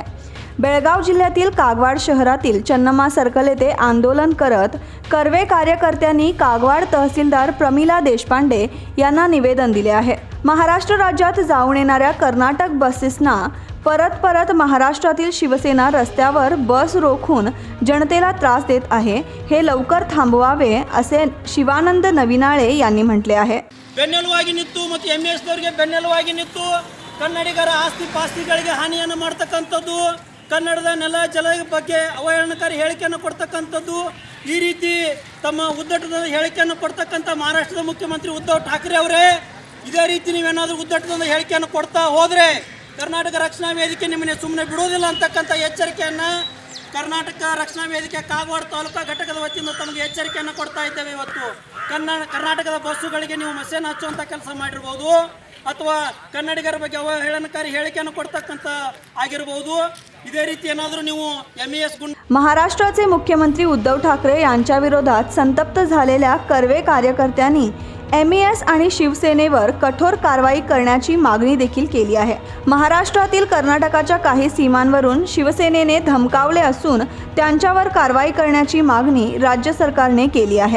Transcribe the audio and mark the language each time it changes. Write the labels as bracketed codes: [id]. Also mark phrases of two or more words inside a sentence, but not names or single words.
[mr] बेळगाव जिल्ह्यातील कागवाड शहरातील चन्नमा सर्कल येथे आंदोलन करत कर्वे कार्यकर्त्यांनी कागवाड तहसीलदार प्रमिला देशपांडे यांना निवेदन दिले आहे. महाराष्ट्र राज्यात जाऊन येणाऱ्या कर्नाटक बसेसना परत महाराष्ट्रातील शिवसेना रस्त्यावर बस रोखून जनतेला त्रास देत आहे, हे लवकर थांबवावे असे शिवानंद नविनाळे यांनी म्हटले आहे. [kn] ಬೆನ್ನೆಲುವಾಗಿ ನಿಂತು ಮತ್ತು ಎಂಎಸ್ ದವರಿಗೆ ಬೆನ್ನೆಲುವಾಗಿ ನಿಂತು ಕನ್ನಡಿಗರ ಆಸ್ತಿ ಪಾಸ್ತಿಗಳಿಗೆ ಹಾನಿಯನ್ನು ಮಾಡ್ತಕ್ಕಂಥದ್ದು ಕನ್ನಡದ ನೆಲ ಜಲ ಬಗ್ಗೆ ಅವಹೇಳನಕಾರಿ ಹೇಳಿಕೆಯನ್ನು ಕೊಡ್ತಕ್ಕಂಥದ್ದು, ಈ ರೀತಿ ತಮ್ಮ ಉದ್ದಟದ ಹೇಳಿಕೆಯನ್ನು ಕೊಡ್ತಕ್ಕಂಥ ಮಹಾರಾಷ್ಟ್ರದ ಮುಖ್ಯಮಂತ್ರಿ ಉದ್ಧವ್ ಠಾಕ್ರೆ ಅವರೇ, ಇದೇ ರೀತಿ ನೀವೇನಾದರೂ ಉದ್ದಟದ ಹೇಳಿಕೆಯನ್ನು ಕೊಡ್ತಾ ಹೋದರೆ ಕರ್ನಾಟಕ ರಕ್ಷಣಾ ವೇದಿಕೆ ನಿಮ್ಮನ್ನೇ ಸುಮ್ಮನೆ ಬಿಡೋದಿಲ್ಲ ಅಂತಕ್ಕಂಥ ಎಚ್ಚರಿಕೆಯನ್ನು ಕರ್ನಾಟಕ ರಕ್ಷಣಾ ವೇದಿಕೆ ಕಾಗವಾಡ ತಾಲೂಕಾ ಘಟಕದ ವತಿಯಿಂದ ತಮಗೆ ಎಚ್ಚರಿಕೆಯನ್ನು ಕೊಡ್ತಾ ಇದ್ದೇವೆ. ಇವತ್ತು ಕರ್ನಾಟಕದ ಬಸ್ಸುಗಳಿಗೆ ನೀವು ಮಸೇನ್ ಹಚ್ಚುವಂಥ ಕೆಲಸ ಮಾಡಿರ್ಬೋದು, ಅಥವಾ ಕನ್ನಡಿಗರ ಬಗ್ಗೆ ಅವಹೇಳನಕಾರಿ ಹೇಳಿಕೆಯನ್ನು ಕೊಡ್ತಕ್ಕಂಥ ಆಗಿರಬಹುದು. ಇದೇ ರೀತಿ ಏನಾದರೂ ನೀವು MES [mr] महाराष्ट्राचे मुख्यमंत्री उद्धव ठाकरे यांच्या विरोधात संतप्त झालेल्या कर्वे कार्यकर्त्यांनी MES आणि शिवसेनेवर कठोर कारवाई करण्याची मागणी देखील केली आहे. महाराष्ट्रातील कर्नाटकाच्या काही सीमांवरून शिवसेनेने धमकावले असून त्यांच्यावर कारवाई करण्याची मागणी राज्य सरकारने केली आहे.